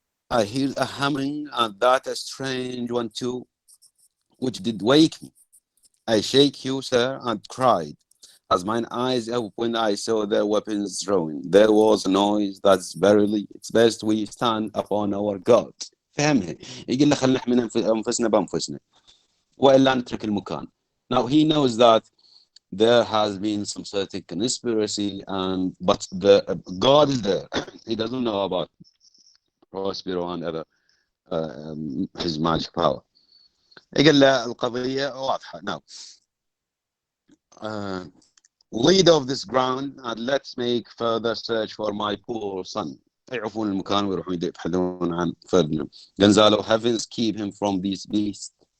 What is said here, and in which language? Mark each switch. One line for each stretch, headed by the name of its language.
English: I hear a humming, and that a strange one too, which did wake me. I shake you, sir, and cried. As mine eyes opened, I saw their weapons drawn. There was a noise that's verily, it's best we stand upon our God.
Arabic: فهمها. يقول له خلينا نحمي أنفسنا بأنفسنا. وإلا نترك المكان.
English: Now he knows that there has been some certain conspiracy, but the God is there. He doesn't know about Prospero and other his magic power.
Arabic: يقول له القضية واضحة.
English: Now, lead off this ground and let's make further search for my poor son.
Arabic: يعرفون المكان ويروحون يبحثون عن Ferdinand.
English: Gonzalo, heavens keep him from these beasts.